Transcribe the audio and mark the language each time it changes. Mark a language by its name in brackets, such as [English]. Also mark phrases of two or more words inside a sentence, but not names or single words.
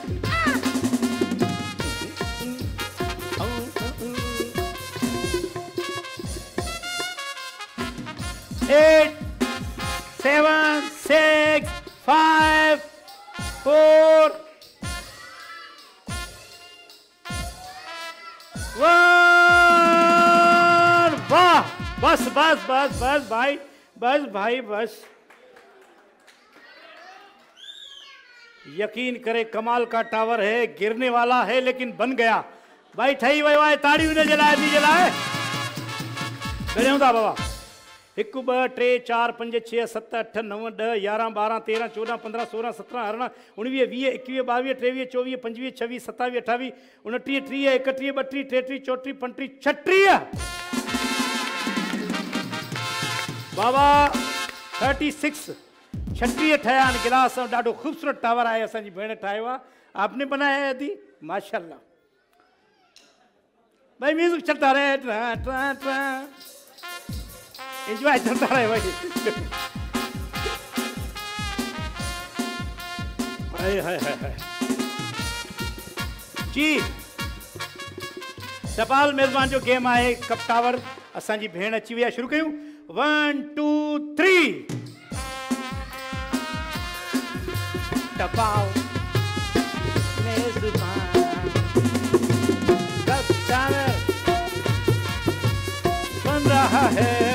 [Urdu] 8 7 6 5 4 1। واہ، بس بس بس بس بھائی، بس بھائی بس. یقین کرے کمال کا ٹاور ہے، گرنے والا ہے لیکن بن گیا بھائی. [Sindhi] ठही वियो आहे, ताड़ी हुन जे लाइ, जे लाइ गणियूं था बाबा। 1 2 3 4 5 6 7 8 9 10 11 12 13 14 15 16 17 18 19 20 21 22 23 24 25 26 27 28 29 30 31 32 33 34 35 36 बाबा 36 36 ठहिया आहिनि गिलास। ॾाढो ख़ूबसूरत टावर आहे, असांजी भेण ठाहियो आहे। [Urdu] آپ نے بنایا ہے ادی، ماشاءاللہ۔ بھائی میوزک چلتا رہے، ٹرا ٹرا ٹرا، انجوائے چلتا رہے بھائی. हाय हाय हाय हाय जी। [Sindhi] टपाल मेज़बान जो गेम आहे कप टावर। असांजी भेण अची वई आहे, शुरू कयूं। 1 2 3। टपाल मेज़बान, [Urdu] کپ ٹاور بن رہا ہے.